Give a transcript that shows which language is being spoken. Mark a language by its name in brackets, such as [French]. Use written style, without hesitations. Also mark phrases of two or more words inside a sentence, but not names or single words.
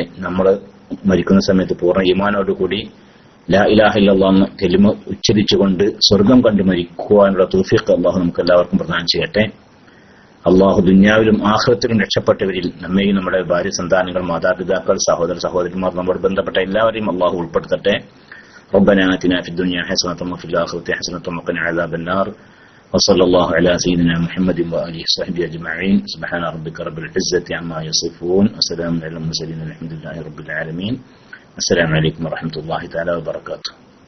[Malayalam] നമ്മൾ മരിക്കുന്ന സമയത്ത് പൂർണ്ണ ഈമാനോടുകൂടി [Arabic] لا إله إلا الله [Malayalam] എന്ന കലിമ ഉച്ചരിച്ചുകൊണ്ട് സ്വർഗം കണ്ടു മരിക്കുവാനുള്ള തൗഫീഖ് അള്ളാഹു നമുക്ക് എല്ലാവർക്കും പ്രദാനം ചെയ്യട്ടെ. അള്ളാഹു ദുനിയാവിലും ആഖിറത്തിലും രക്ഷപ്പെട്ടവരിൽ നമ്മയും നമ്മുടെ ഭാര്യ സന്താനങ്ങൾ, മാതാപിതാക്കൾ, സഹോദര സഹോദരിമാർ, നമ്മോട് ബന്ധപ്പെട്ട എല്ലാവരെയും അള്ളാഹു ഉൾപ്പെടുത്തട്ടെ. [Arabic] ربنا آتنا في الدنيا حسنة وفي الآخرة حسنة وقنا عذاب النار وصلى الله على سيدنا محمد وآله وصحبه أجمعين. سبحان ربك رب العزة عما يصفون وسلام على المرسلين الحمد لله رب العالمين. السلام عليكم ورحمة الله تعالى وبركاته.